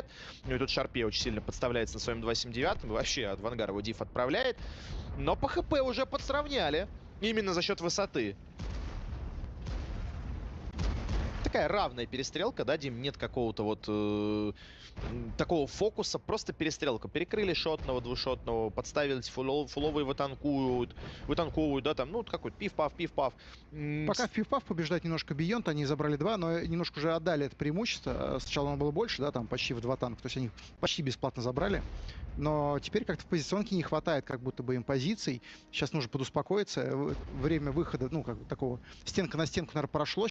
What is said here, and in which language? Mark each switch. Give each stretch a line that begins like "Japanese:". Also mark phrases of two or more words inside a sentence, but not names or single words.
Russian: Ну и тут Шарпе очень сильно подставляется на своем 279. Вообще от Вангара его диф отправляет. Но по ХП уже подсравняли. Именно за счет высоты. Такая равная перестрелка, да, Дим? Нет какого-то вот такого фокуса. Просто перестрелка. Перекрыли шотного, двушотного, подставились фуловые вытанковывают, да, там, ну, какой-то пиф-паф, пиф-паф. Пока в пиф-паф побеждает немножко Beyond, они забрали 2, но немножко уже отдали это преимущество. Сначала оно было больше, да, там почти в 2 танка, то есть они почти бесплатно забрали. Но теперь как-то в позиционке не хватает как будто бы им позиций. Сейчас нужно подуспокоиться. Время выхода, ну, как бы такого, стенка на стенку, наверное, прошло.